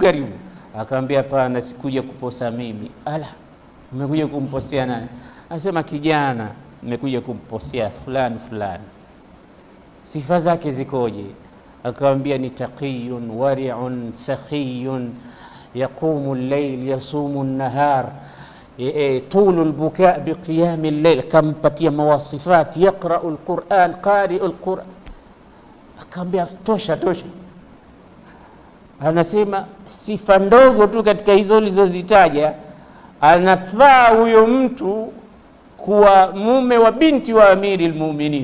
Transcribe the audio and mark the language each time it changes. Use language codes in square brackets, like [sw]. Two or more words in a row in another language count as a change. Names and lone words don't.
[sw] Akamwambia hapana, sikuja kuposa mimi. Ala, umekuja kumposea nani? Anasema kijana, nimekuja kumposea fulani. Sifa zake zikoje? Akamwambia ni [ar] تقي ورع سخي يقوم الليل يصوم النهار طول البكاء بقيام الليل. [sw] Kampatia mawasifat, [ar] يقرأ القرآن، قارئ القرآن. [sw] Akamwambia tosha. Anasema sifa ndogo tu katika hizo ulizozitaja, anafaa huyo mtu kuwa mume wa binti wa Amiri al-Mu'minin.